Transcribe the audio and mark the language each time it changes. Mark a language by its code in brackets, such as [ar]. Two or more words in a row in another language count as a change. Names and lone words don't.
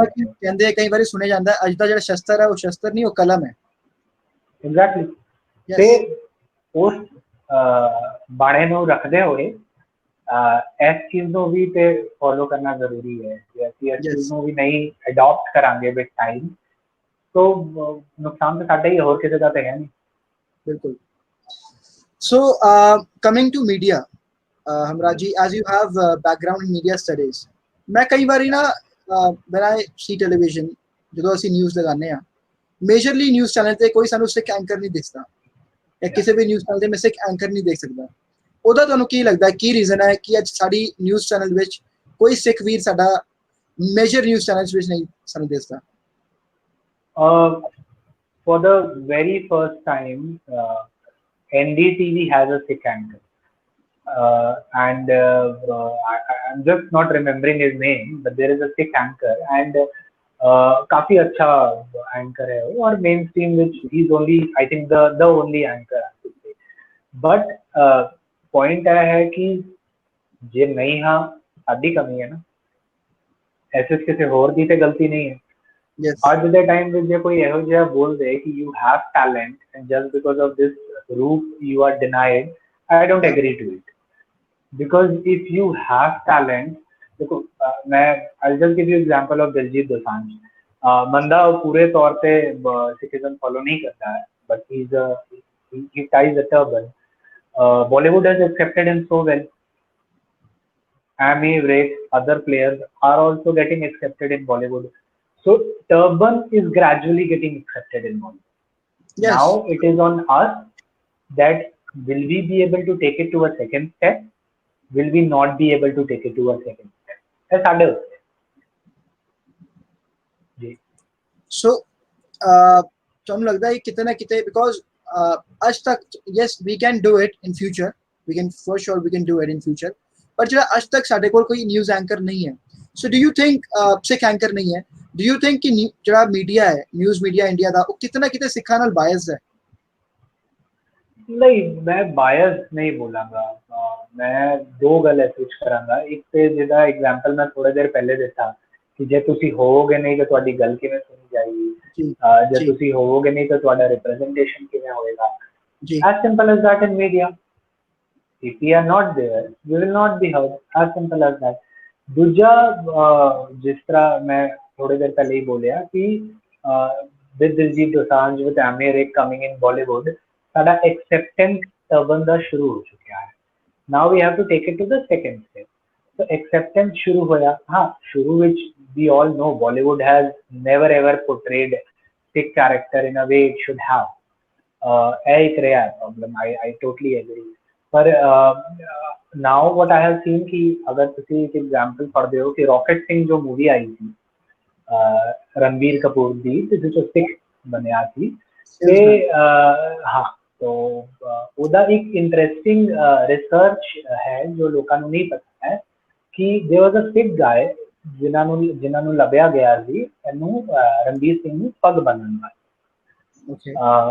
[pa] ਕਹਿੰਦੇ ਕਈ ਵਾਰੀ ਸੁਣਿਆ ਜਾਂਦਾ ਅੱਜ ਦਾ ਜਿਹੜਾ ਸ਼ਸਤਰ ਹੈ ਉਹ ਸ਼ਸਤਰ ਨਹੀਂ ਉਹ ਕਲਮ ਹੈ ਐਗਜ਼ੈਕਟਲੀ ਤੇ ਉਸ ਬਾਣੇ ਨੂੰ ਰੱਖਦੇ ਹੋਏ ਇਸ ਚੀਜ਼ ਨੂੰ ਵੀ ਤੇ ਫੋਲੋ ਕਰਨਾ ਜ਼ਰੂਰੀ ਹੈ ਕਿ ਅਸੀਂ ਇਸ ਚੀਜ਼ ਨੂੰ ਵੀ ਨਹੀਂ ਅਡਾਪਟ ਕਰਾਂਗੇ [en] with time [hi] तो नुकसान तो साढ़े ही और किसी का तो है नहीं [pa] बिल्कुल [en] so coming to media Hamraj ji as you have background in media studies [hi] मैं कई बार ना [en] when I see television [pa] ਜਦੋਂ ਅਸੀਂ ਨਿਊਜ਼ ਲਗਾਉਂਦੇ ਆ [en] majorly news channel [pa] ਤੇ ਕੋਈ ਸਾਨੂੰ ਸਿੱਖ ਐਂਕਰ ਨਹੀਂ ਦਿਖਦਾ ਜਾਂ ਕਿਸੇ ਵੀ [en] news channel [pa] ਤੇ ਮੈਂ ਸਿੱਖ ਐਂਕਰ ਨਹੀਂ ਦੇਖ ਸਕਦਾ ਉਹਦਾ ਤੁਹਾਨੂੰ ਕੀ ਲੱਗਦਾ ਕੀ ਰੀਜ਼ਨ ਹੈ ਕਿ ਅੱਜ ਸਾਡੀ [en] news channel [pa] ਵਿੱਚ ਕੋਈ ਸਿੱਖ ਵੀਰ ਸਾਡਾ [en] major news channel [pa] ਵਿੱਚ ਨਹੀਂ ਸਾਨੂੰ ਦਿਖਦਾ [en] for the very first time, NDTV has a Sikh anchor, and I'm just not remembering his name, but there is a Sikh anchor, and [hi] काफी अच्छा anchor है वो और [en] mainstream which he's only I think the only anchor I should say. But point [hi] है कि जे नहीं हाँ साडी कमी है ना ऐसे किसी और दी ते गलती नहीं है आज के टाइम में जो कोई [pa] ਇਹੋ ਜਿਹਾ ਬੋਲ ਦੇ ਕਿ [en] you have talent and just because of this route you are denied I don't agree to it because if you have talent [hi] देखो मैं [en] I'll just give you example of Diljit Dosanjh [hi] बंदा पूरे तौर पे सिखिज्म फॉलो नहीं करता है [en] but he ties a turban Bollywood has accepted him so well Amy Wright other players are also getting accepted in Bollywood So turban is gradually getting accepted in Bollywood. Yes. Now it is on us that will we be able to take it to a second step, will we not be able to take it to a second step. [pa] ਇਹ ਸਾਡੇ ਉੱਤੇ ਜੀ। [en] So [pa] ਤੁਹਾਨੂੰ ਲੱਗਦਾ ਹੈ ਕਿਤੇ ਨਾ ਕਿਤੇ [en] because [pa] ਅੱਜ ਤੱਕ [en] yes we can do it in future, we can for sure we can do it in future, [pa] ਪਰ ਜਿਹੜਾ ਅੱਜ ਤੱਕ ਸਾਡੇ ਕੋਲ ਕੋਈ ਨਿਊਜ਼ ਐਂਕਰ ਨਹੀਂ ਹੈ। [en] So do you think [pa] ਸਿੱਖ ਐਂਕਰ ਨਹੀਂ ਹੈ, [en] do you think [pa] ਕਿ ਜਿਹੜਾ ਮੀਡੀਆ ਹੈ, ਨਿਊਜ਼ ਮੀਡੀਆ ਇੰਡੀਆ ਦਾ, ਉਹ ਕਿਤੇ ਨਾ ਕਿਤੇ ਸਿੱਖਾਂ ਨਾਲ ਬਾਇਸ ਹੈ? ਨਹੀਂ, ਮੈਂ ਬਾਇਸ ਨਹੀਂ ਬੋਲਾਂਗਾ। ਮੈਂ ਦੋ ਗੱਲ ਸਵਿਚ ਕਰਾਂਗਾ। ਇੱਕ ਤੇ ਜਿਹਦਾ ਐਗਜ਼ਾਮਪਲ ਮੈਂ ਥੋੜਾ ਦੇਰ ਪਹਿਲੇ ਦਿੱਤਾ ਕਿ ਜੇ ਤੁਸੀਂ ਹੋਵੋਗੇ ਨਹੀਂ ਤਾਂ ਤੁਹਾਡੀ ਗੱਲ ਕਿਵੇਂ ਸੁਣੀ ਜਾਏਗੀ, ਜੇ ਤੁਸੀਂ ਹੋਵੋਗੇ ਨਹੀਂ ਤਾਂ ਤੁਹਾਡਾ ਰਿਪਰੈਜ਼ੈਂਟੇਸ਼ਨ ਕਿਵੇਂ ਹੋਏਗਾ। [en] as simple as that in media, if we are not there we will not be heard, as simple as that। [pa] ਦੂਜਾ, ਜਿਸ ਤਰ੍ਹਾਂ ਮੈਂ ਥੋੜੇ ਦੇਰ ਪਹਿਲੇ ਹੀ ਬੋਲਿਆ ਕਿ [en] with Diljit Dosanjh, with Amir Ek coming in Bollywood, [pa] ਸਾਡਾ [en] acceptance turban [pa] ਦਾ ਸ਼ੁਰੂ ਹੋ ਚੁੱਕਿਆ ਹੈ। [en] now we have to take it to the second step। so acceptance [pa] ਸ਼ੁਰੂ ਹੋਇਆ। ਹਾਂ, ਸ਼ੁਰੂ ਵਿੱਚ [en] we all know Bollywood has never ever portrayed Sikh character in a way it should have। [pa] ਇਹ ਇੱਕ ਰਿਹਾ [en] problem, I totally agree। [pa] ਪਰ [en] now what I have seen [pa] ਕਿ ਅਗਰ ਤੁਸੀਂ ਇੱਕ example ਪੜ੍ਹਦੇ ਹੋ ਕਿ ਰੌਕਟ ਸਿੰਘ ਜੋ ਮੂਵੀ ਆਈ ਸੀ ਰਣਬੀਰ ਕਪੂਰ ਦੀ, ਜਿਸ ਵਿੱਚ ਸਿੱਖ ਬਣਿਆ ਸੀ, ਤੇ ਹਾਂ, तो ਉਹਦਾ ਇੱਕ [en] interesting research [pa] ਹੈ ਜੋ ਲੋਕਾਂ ਨੂੰ ਨਹੀਂ ਪਤਾ ਹੈ ਕਿ [en] there was a Sikh guy [pa] ਜਿਨ੍ਹਾਂ ਨੂੰ ਲੱਭਿਆ ਗਿਆ ਸੀ ਇਹਨੂੰ ਰਣਬੀਰ ਸਿੰਘ ਨੂੰ ਪੱਗ ਬੰਨ੍ਹਣ ਵਾਲੀ।